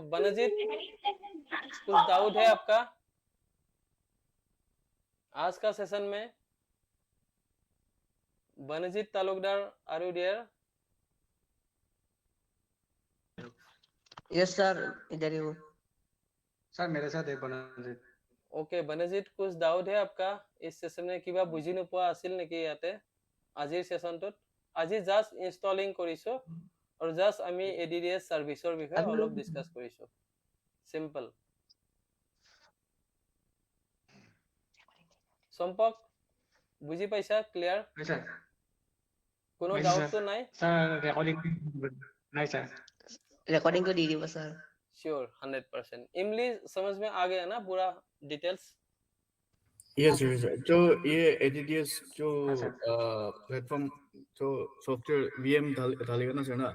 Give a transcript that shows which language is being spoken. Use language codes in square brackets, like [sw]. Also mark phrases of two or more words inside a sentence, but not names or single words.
[hi] बनजीत, कुछ डाउट है आपका आज का सेशन में? [en] बनजीत तालुकदार, are you there? yes sir, [hi] इधर ही हूँ। सर मेरे साथ एक बना ओके बनजीत, कुछ डाउट है आपका इस सेशन में? [as] কিবা বুজি নোপোৱা আছিল নেকি ইয়াতে আজিৰ সেশনটোত? আজি [en] just installing [as] কৰিছো আৰু জাস্ট আমি এডিডিএছ সাৰ্ভিসৰ বিষয়ে অলপ ডিসকাস কৰিছো, সিম্পল। সম্পক বুজি পাইছা? ক্লিয়াৰ? [hi] सर [as] কোনো ডাউট তো নাই? [hi] सर रिकॉर्डिंग नहीं सर। रिकॉर्डिंग को दे दी बस सर। श्योर 100%। इमली समझ में आ गया ना पूरा डिटेल्स? [en] yes sir, [hi] जो ये एडीडीएस जो प्लेटफॉर्म जो [en] software VM [hi] डालेगा ना सर ना?